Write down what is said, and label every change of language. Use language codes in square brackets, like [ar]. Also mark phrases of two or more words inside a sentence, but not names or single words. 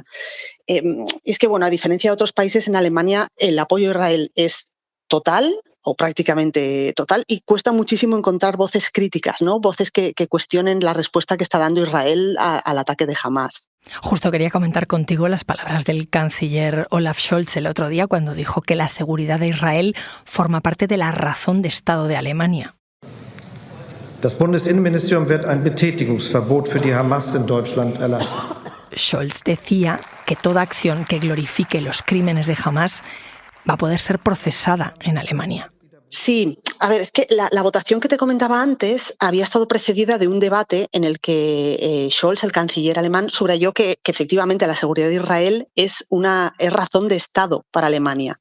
[es] Es que, bueno, a diferencia de otros países, en Alemania el apoyo a Israel es total o prácticamente total, y cuesta muchísimo encontrar voces críticas, ¿no? Voces que cuestionen la respuesta que está dando Israel al ataque de Hamás. Justo quería comentar contigo las palabras del canciller Olaf Scholz el otro día cuando dijo que la seguridad de Israel forma parte de la razón de Estado de Alemania. [de] Das Bundesinnenministerium wird ein Betätigungsverbot für die Hamas in Deutschland erlassen. [es] Scholz decía que toda acción que glorifique los crímenes de Hamás va a poder ser procesada en Alemania. Sí, a ver, es que la votación que te comentaba antes había estado precedida de un debate en el que Scholz, el canciller alemán, subrayó que efectivamente la seguridad de Israel es razón de Estado para Alemania.